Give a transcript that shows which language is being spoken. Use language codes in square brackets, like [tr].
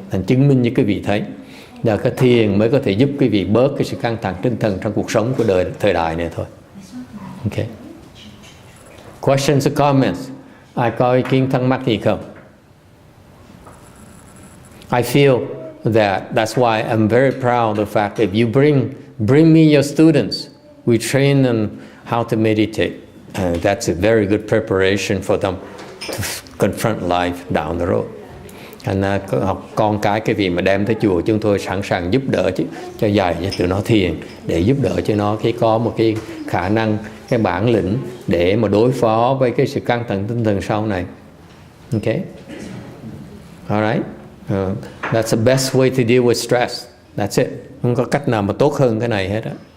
[vi] Thành chứng minh như quý vị thấy là cái thiền mới có thể giúp quý vị bớt cái sự căng thẳng tinh thần trong cuộc sống của thời đại này thôi. Okay. [en] Questions or comments? [vi] Ai có ý kiến thắc mắc gì không? [en] I feel that's why I'm very proud of the fact that if you bring me your students, we train them how to meditate. That's a very good preparation for them to confront life down the road. [vi] Thành ra học con cái vị mà đem tới chùa chúng tôi sẵn sàng giúp đỡ cho dạy cho tụi nó thiền để giúp đỡ cho nó có một cái khả năng, cái bản lĩnh để mà đối phó với cái sự căng thẳng tinh thần sau này. [en] Okay, alright, that's the best way to deal with stress. That's it. [vi] Không có cách nào mà tốt hơn cái này hết á.